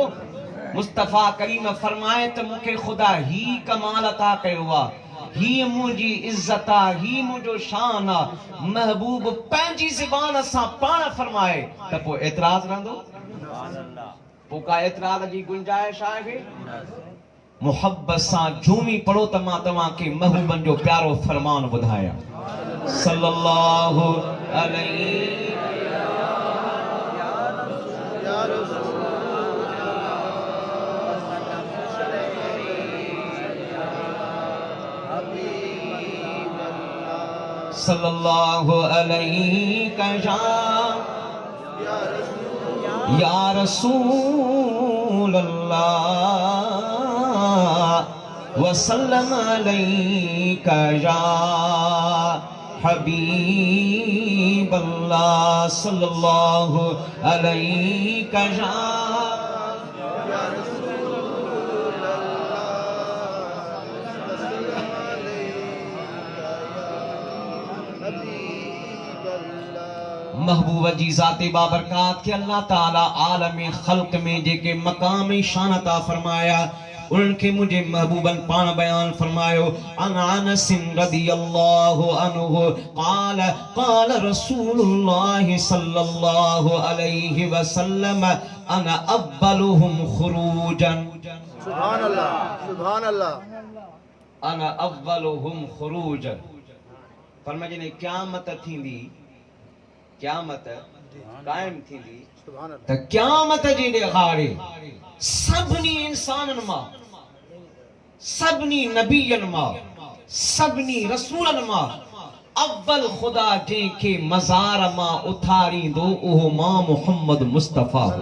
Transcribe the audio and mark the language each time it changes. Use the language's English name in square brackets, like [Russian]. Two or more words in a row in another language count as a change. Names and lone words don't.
[Sindhi] मुस्तफ़ा करीम फरमाए त मूंखे ख़ुदा ही कमाल अता कयो आहे, ही मुंहिंजी इज़्ज़त आहे, ही मुंहिंजो शान आहे। महबूब पंहिंजी ज़बान सां पाण फरमाए त पोइ एतिराज़ रहंदो, पोइ का एतिराज़ जी गुंजाइश आहे? मुहब्बत सां झूमी पढ़ो त मां तव्हांखे महबूबन जो प्यारो फरमान ॿुधायां। [Arabic] صلى الله عليه صلى الله عليه يا رسول الله وسلم عليك يا حبيب الله صلى الله عليك يا [Sindhi] महबूब जी ज़ाते बाबरकात के अल्लाह ताला आलम खल्क में जेके मकाम शान अता फरमाया उनके मुझे महबूबन पान बयान फरमायो। [Arabic] أنس رضي الله عنه قال قال رسول الله صلى الله عليه وسلم أنا أولهم خروجا. سبحان الله، سبحان الله. أنا أولهم خروجا. [Sindhi] फरमाए ने क़यामत थींदी, क़यामत कायम थींदी त क़यामत जे ॾिहाड़े सभिनी इंसाननि मां, सभिनी नबियनि मां, सभिनी रसूलनि मां अव्वल खुदा जंहिंखे मज़ार मां उथारींदो उहो मां मुहम्मद मुस्तफ़ा।